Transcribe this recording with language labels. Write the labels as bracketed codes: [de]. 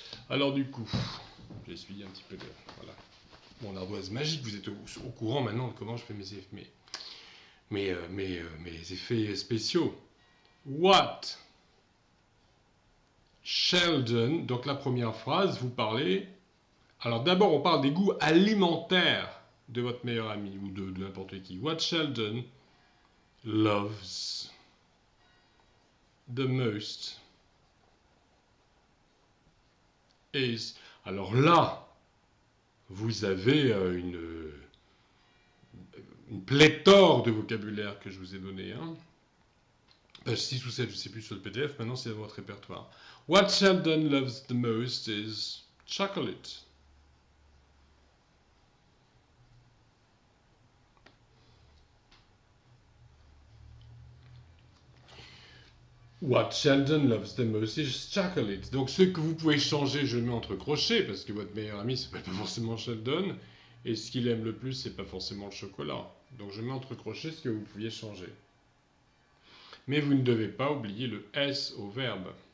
[fr] Alors du coup, j'essuie un petit peu de... Voilà. Mon ardoise magique, vous êtes au courant maintenant de comment je fais mes effets spéciaux. [en] What Sheldon, [fr] donc la première phrase, vous parlez... Alors d'abord, on parle des goûts alimentaires de votre meilleur ami ou de n'importe qui. [en] What Sheldon loves the most is... [fr] Alors là, vous avez une pléthore de vocabulaire que je vous ai donné. Hein. Page 6 ou 7, je ne sais plus sur le PDF, maintenant c'est dans votre répertoire. [en] What Sheldon loves the most is chocolate. What Sheldon loves the most is chocolate. [fr] Donc ce que vous pouvez changer, je le mets entre crochets, parce que votre meilleur ami, c'est pas forcément Sheldon, et ce qu'il aime le plus, c'est pas forcément le chocolat. Donc je mets entre crochets ce que vous pouviez changer. Mais vous ne devez pas oublier le S au verbe.